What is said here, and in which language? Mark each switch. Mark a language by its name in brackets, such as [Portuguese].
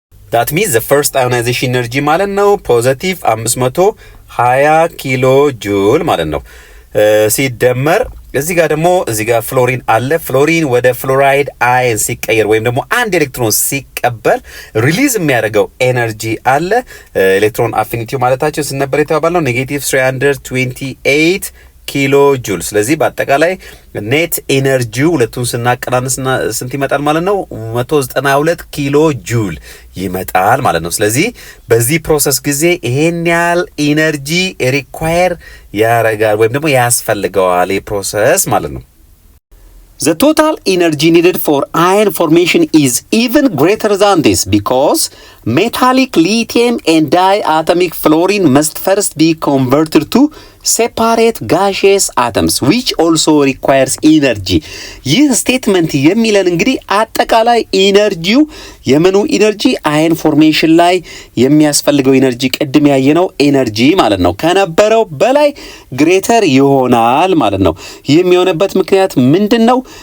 [English] that means the first ionization energy [Amharic] ማለት ነው ፖዚቲቭ 520 ኪሎ ጁል ማለት ነው። ሲደመር እዚህ ጋር ደግሞ እዚህ ጋር ፍሎሪን አለ። ፍሎሪን ወደ ፍሎራይድ አየን ሲቀየር ወይም ደግሞ አንድ ኤሌክትሮን ሲቀበል ሪሊዝ የሚያደርገው ኤነርጂ አለ። ኤሌክትሮን አፊኒቲው ማለታችን ስንነበር የተባባልነው ኔጌቲቭ 328 ኪሎ ጁል። ስለዚህ በአጠቃላይ ኔት ኤነርጂው ሁለቱን ስናቀናንስና ስንት ይመጣል ማለት ነው? 192 ኪሎ ጁል ይመጣል ማለት ነው። [English] ስለዚህ በዚህ ፕሮሰስ ጊዜ ይሄን ያህል ኢነርጂ ሪኳየር ያረጋል ወይም ደግሞ ያስፈልገዋል ፕሮሰስ ማለት ነው። The total energy needed for ion formation is even greater than this because metallic lithium and diatomic fluorine must first be converted to separate gaseous atoms which also requires energy. [Amharic] ይህ ስቴትመንት የሚለን እንግዲህ አጠቃላይ ኢነርጂው የምኑ ኢነርጂ አየን ፎርሜሽን ላይ የሚያስፈልገው ኢነርጂ ቅድም ያየነው ኢነርጂ ማለት ነው ከነበረው በላይ ግሬተር ይሆናል ማለት ነው። ይህ የሚሆነበት ምክንያት ምንድነው?